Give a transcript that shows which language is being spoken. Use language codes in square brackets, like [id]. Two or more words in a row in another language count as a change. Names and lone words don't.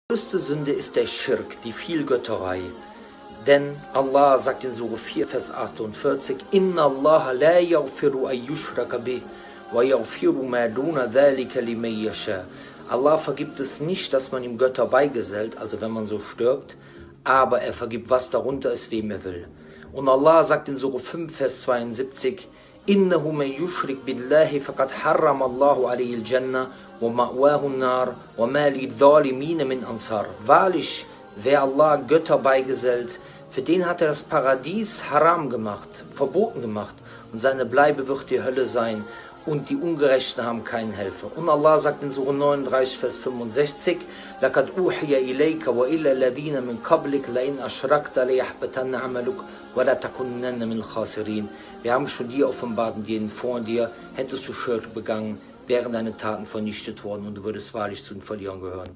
[de] größte Sünde ist der Schirk, die Vielgötterei. Denn Allah sagt in Sure 4, Vers 48, [ar] إن الله لا يغفر أن يشرك به ويغفر ما دون ذلك لمن يشاء. [de] Allah vergibt es nicht, dass man ihm Götter beigesellt, also wenn man so stirbt, aber er vergibt, was darunter ist, wem er will. Und Allah sagt in Sure 5, Vers 72, [ar] إنه من يشرك بالله فقد حرم الله عليه الجنة ومأواه النار وما للظالمين من أنصار. [de] Wahrlich, wer Allah Götter beigesellt, für den hat er das Paradies haram gemacht, verboten gemacht, und seine Bleibe wird die Hölle sein, und die Ungerechten haben keinen Helfer. Und Allah sagt in Sure 39, Vers 65, [ar] لَقَدْ أُوحِيَ إِلَيْكَ وَإِلَى الَّذِينَ مِنْ قَبْلِكَ لَإِنْ أَشْرَكْتَ لَيَحْبَطَنَّ عَمَلُكَ وَلَتَكُونَنَّ مِنَ الْخَاسِرِينَ. [de] Wir haben schon dir offenbart und jenen vor dir, hättest du Schirk begangen, wären deine Taten vernichtet worden und du würdest wahrlich zu den Verlierern gehören.